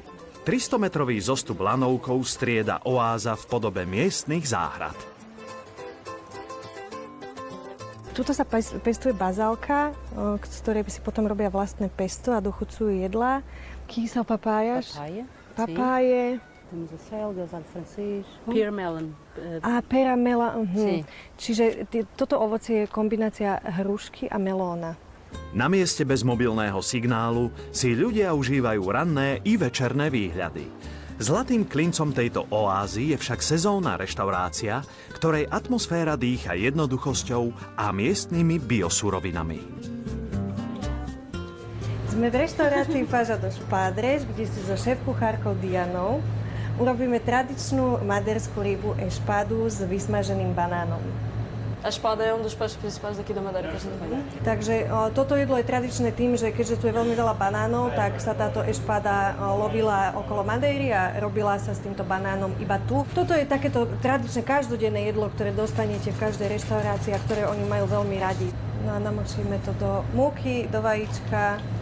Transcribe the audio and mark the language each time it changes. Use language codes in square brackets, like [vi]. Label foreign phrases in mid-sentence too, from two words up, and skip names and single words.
[sk] 300-metrový zostup lanovkou strieda oáza v podobe miestnych záhrad. Tuto sa pestuje bazálka, z ktorej si potom robia vlastné pesto a dochucujú jedlá. Kýsel, papájaš. Papáje. [pt] Temos a selga, alho francês, [en] pear melon. [pt] Pera melon. [sk] Čiže toto ovocie je kombinácia hrušky a melóna. Na mieste bez mobilného signálu si ľudia užívajú ranné i večerné výhľady. Zlatým klincom tejto oázy je však sezónna reštaurácia, ktorej atmosféra dýcha jednoduchosťou a miestnymi biosurovinami. Sme v reštaurácii Faža dos Padres, kde si so šéfkuchárkou Dianou urobíme tradičnú maderskú rybu ešpadu s vysmaženým banánom. [pt] A espada é dos peixes principais daqui da Madeira que a gente vende. [sk] Takže toto jedlo je tradičné tým, že keďže tu je veľmi veľa banánov, tak sa táto ešpada lovila okolo Madeiry a robila sa s týmto banánom iba tu. Toto je takéto tradičné každodenné jedlo, ktoré dostanete v každej reštaurácii a ktoré oni majú veľmi radi. No a namočíme to do múky, do vajíčka.